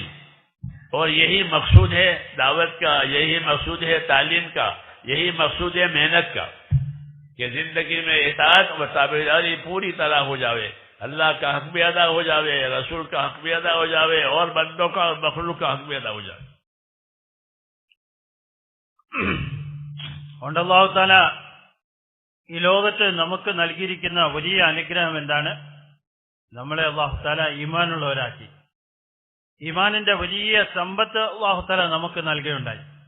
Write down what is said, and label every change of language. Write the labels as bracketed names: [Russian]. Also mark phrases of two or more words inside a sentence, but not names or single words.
[Urdu] اور یہی مقصود ہے دعوت کا، یہی مقصود ہے تعلیم کا، یہی مقصود ہے محنت کا، کہ زندگی میں اطاعت و تابعداری پوری طرح ہو جاوے، اللہ کا حق بھی ادا ہو جاوے، رسول کا حق بھی ادا ہو جاوے، اور بندوں کا اور مخلوق کا حق بھی ادا ہو جاوے. [Malayalam] അതുകൊണ്ട് അല്ലാഹു തആല ഈ ലോകത്ത് നമുക്ക് നൽകിയിരിക്കുന്ന വലിയ അനുഗ്രഹം എന്താണ്? നമ്മളെ അല്ലാഹു തആല ഈമാനുള്ളവരാക്കി. ഈമാനിന്റെ വലിയ സമ്പത്ത് അല്ലാഹു തആല നമുക്ക് നൽകുകയുണ്ടായി.